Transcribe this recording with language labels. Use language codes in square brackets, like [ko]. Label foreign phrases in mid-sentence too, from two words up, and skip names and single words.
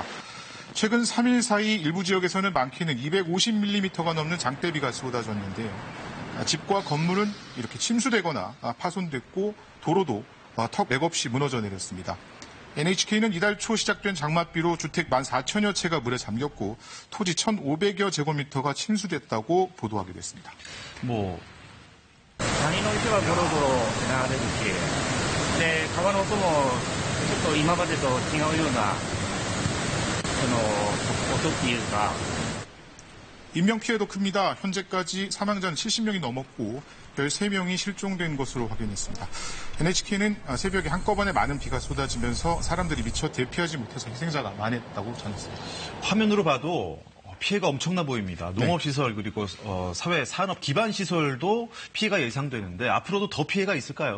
[ko] 최근 3일 사이 일부 지역에서는 많게는 250mm가 넘는 장대비가 쏟아졌는데요. 집과 건물은 이렇게 침수되거나 파손됐고 도로도 턱 맥없이 무너져 내렸습니다. NHK는 이달 초 시작된 장맛비로 주택 14,000여 채가 물에 잠겼고 토지 1,500여 제곱미터가 침수됐다고 보도하기도 했습니다. [ja] 谷の池はゴロゴロ流れるし、で川の音もちょっと今までと違うような音っていうか. [ko] 인명피해도 큽니다. 현재까지 사망자는 70명이 넘었고 13명이 실종된 것으로 확인했습니다. NHK는 새벽에 한꺼번에 많은 비가 쏟아지면서 사람들이 미처 대피하지 못해서 희생자가 많았다고 전했습니다. 화면으로 봐도 피해가 엄청나 보입니다. 농업시설 그리고 사회 산업 기반 시설도 피해가 예상되는데 앞으로도 더 피해가 있을까요?